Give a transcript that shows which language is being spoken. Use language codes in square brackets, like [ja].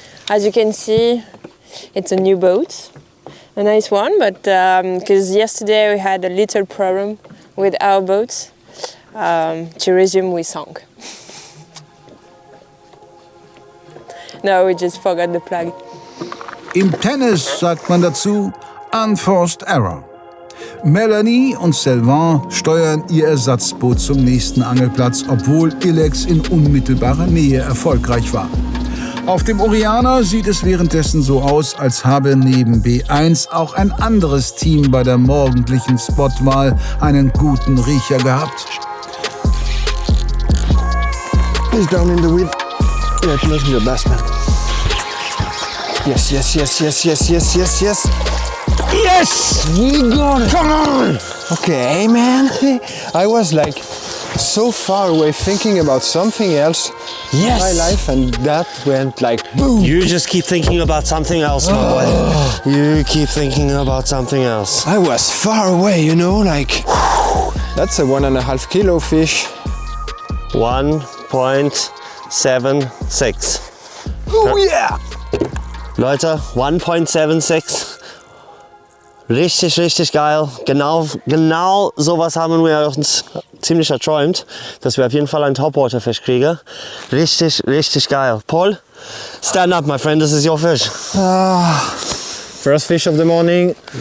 [en] As you can see, it's a new boat. A nice one, but because yesterday we had a little problem with our boat. To resume, we sank. No, we just forgot the plug. [de] Im Tennis sagt man dazu Unforced Error. Melanie und Sylvain steuern ihr Ersatzboot zum nächsten Angelplatz, obwohl Ilex in unmittelbarer Nähe erfolgreich war. Auf dem Oriana sieht es währenddessen so aus, als habe neben B1 auch ein anderes Team bei der morgendlichen Spotwahl einen guten Riecher gehabt. [en] He's down in the weed. Yeah, it must be the best man. Yes, yes, yes, yes, yes, yes, yes, yes. Yes! We got it! Come on! Okay, man. I was like so far away thinking about something else in my life, and that went like boom. You just keep thinking about something else, my boy. You keep thinking about something else. I was far away, you know, like that's a 1.5 kilo fish. 1.76. Oh yeah! [de] Leute, 1.76. Richtig, richtig geil. Genau sowas haben wir uns ziemlich erträumt, dass wir auf jeden Fall einen Topwater-Fisch kriegen. Richtig, richtig geil. [en] Paul, stand up, my friend. This is your fish. First fish of the morning.